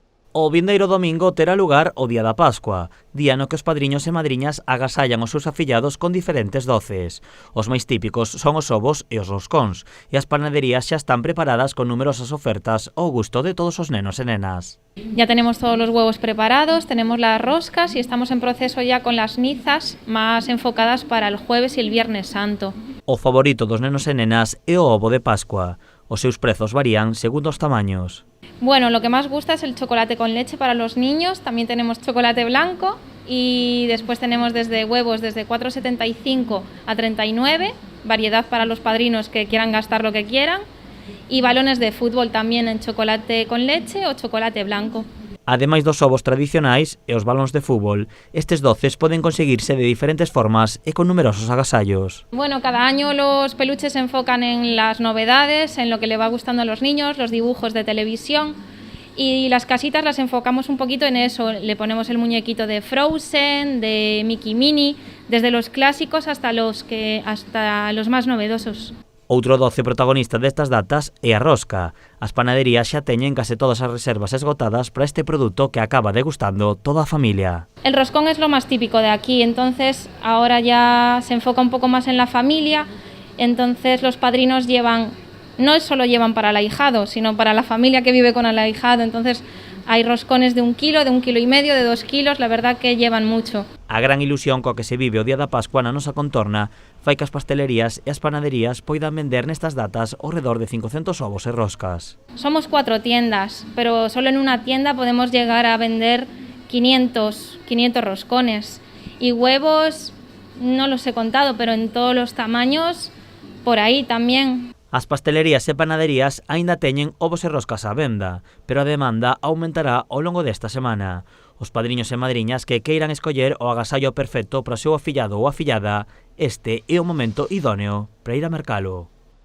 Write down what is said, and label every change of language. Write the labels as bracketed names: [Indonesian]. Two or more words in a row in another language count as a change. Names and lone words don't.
[Galician] O vindeiro domingo terá lugar o Día da Pascua, día no que os padriños e madriñas agasallan os seus afillados con diferentes doces. Os máis típicos son os ovos e os roscóns, e as panaderías xa están preparadas con numerosas ofertas ao gusto de todos os nenos e nenas. [Spanish] Ya tenemos todos los huevos preparados, tenemos las roscas y estamos en proceso ya con las nizas más enfocadas para el jueves y el viernes santo. [Galician] O favorito dos nenos e nenas é o ovo de Pascua. Os seus prezos varían segundo os tamaños. [Spanish] Bueno, lo que más gusta es el chocolate con leche para los niños, también tenemos chocolate blanco y después tenemos desde huevos desde 4,75 a 39, variedad para los padrinos que quieran gastar lo que quieran, y balones de fútbol también en chocolate con leche o chocolate blanco. [Galician] Ademais dos ovos tradicionais e os balóns de fútbol, estes doces poden conseguirse de diferentes formas e con numerosos agasallos. [Spanish] Bueno, cada año los peluches se enfocan en las novedades, en lo que le va gustando a los niños, los dibujos de televisión, y las casitas las enfocamos un poquito en eso. Le ponemos el muñequito de Frozen, de Mickey Minnie, desde los clásicos hasta los más novedosos. [Galician] Outro doce protagonista destas datas é a rosca. As panaderías xa teñen case todas as reservas esgotadas para este produto que acaba degustando toda a familia. [Spanish] El roscón es lo más típico de aquí, entonces ahora ya se enfoca un poco más en la familia, entonces los padrinos no solo llevan para el ahijado, sino para la familia que vive con el ahijado, entonces hay roscones de 1 kilo, de 1,5 kg, de 2 kilos, la verdad que llevan mucho. [Galician] A gran ilusión coa que se vive o Día da Pascua na nosa contorna fai que as pastelerías e as panaderías poidan vender nestas datas ao redor de 500 ovos e roscas. [Spanish] Somos 4 tiendas, pero solo en una tienda podemos llegar a vender 500 roscones. Y huevos, no los he contado, pero en todos los tamaños, por ahí también. [Galician] As pastelerías e panaderías aínda teñen ovos e roscas á venda, pero a demanda aumentará ao longo desta semana. Os padriños e madriñas que queiran escoller o agasallo perfecto para o seu afillado ou afillada, este é o momento idóneo para ir a mercalo.